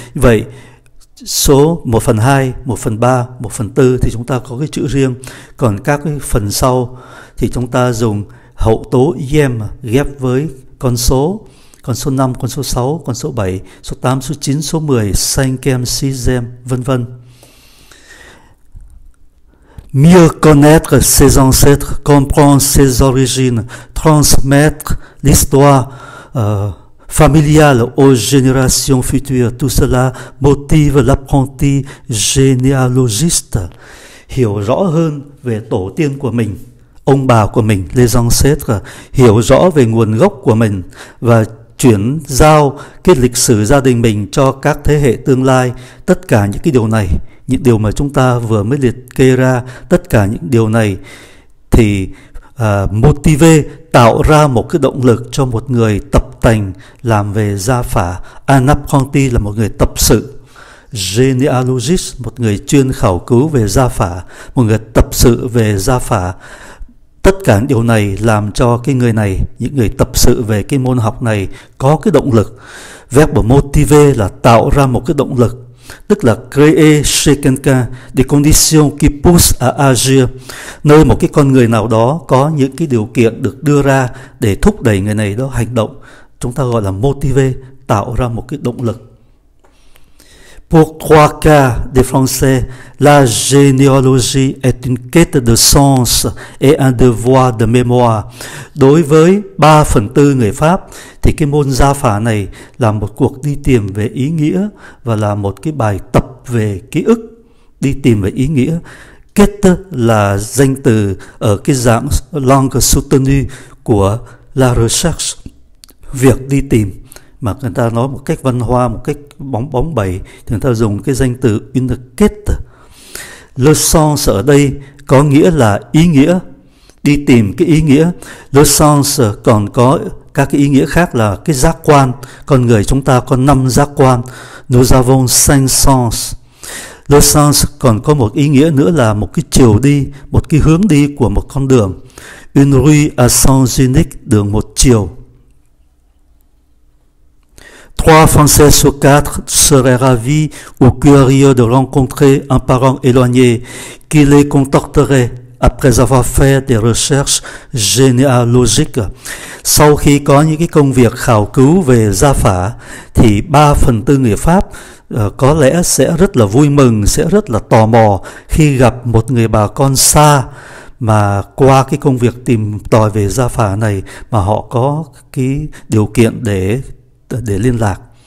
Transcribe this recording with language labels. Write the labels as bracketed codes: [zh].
[vi] Vậy số 1/2, 1/3, 1/4 thì chúng ta có cái chữ riêng. Còn các cái phần sau thì chúng ta dùng hậu tố ième ghép với con số 5, con số 6, con số 7, số 8, số 9, số 10, cinquième, sixième, vân vân. [fr] Mieux connaître ses ancêtres, comprendre ses origines, transmettre l'histoire familiale aux générations futures, tout cela motive l'apprenti généalogiste. [vi] Hiểu rõ hơn về tổ tiên của mình, ông bà của mình, les ancêtres, hiểu rõ về nguồn gốc của mình và chuyển giao cái lịch sử gia đình mình cho các thế hệ tương lai. Tất cả những cái điều này, những điều mà chúng ta vừa mới liệt kê ra, tất cả những điều này thì motive, tạo ra một cái động lực cho một người tập tành làm về gia phả. Un apprenti là một người tập sự. Genealogist, một người chuyên khảo cứu về gia phả, một người tập sự về gia phả. Tất cả những điều này làm cho cái người này, những người tập sự về cái môn học này có cái động lực. Verbe motiver là tạo ra một cái động lực, tức là [fr] créer chez quelqu'un des conditions qui poussent à agir, [vi] nơi một cái con người nào đó có những cái điều kiện được đưa ra để thúc đẩy người này đó hành động. Chúng ta gọi là motiver, tạo ra một cái động lực. [fr] Pour 3 quarts des Français, la généalogie est une quête de sens et un devoir de mémoire. [vi] Đối với 3/4 người Pháp thì cái môn gia phả này là một cuộc đi tìm về ý nghĩa và là một cái bài tập về ký ức, đi tìm về ý nghĩa. Quête là danh từ ở cái dạng langue soutenue của la recherche, việc đi tìm. Mà người ta nói một cách văn hoa, một cách bóng bẩy thì người ta dùng cái danh từ une quête. Le sens ở đây có nghĩa là ý nghĩa, đi tìm cái ý nghĩa. Le sens còn có các cái ý nghĩa khác là cái giác quan. Con người chúng ta có 5 giác quan. [fr] Nous avons 5 sens. [vi] Le sens còn có một ý nghĩa nữa là một cái chiều đi, một cái hướng đi của một con đường. [fr] Une rue à sens unique, [vi] đường một chiều. [fr] 3 Français sur 4 seraient ravis ou curieux de rencontrer un parent éloigné qui les contacterait après avoir fait des recherches généalogiques. [vi] Sau khi có những cái công việc khảo cứu về gia phả thì 3/4 người Pháp có lẽ sẽ rất là vui mừng, sẽ rất là tò mò khi gặp một người bà con xa mà qua cái công việc tìm tòi về gia phả này mà họ có cái điều kiện để liên lạc.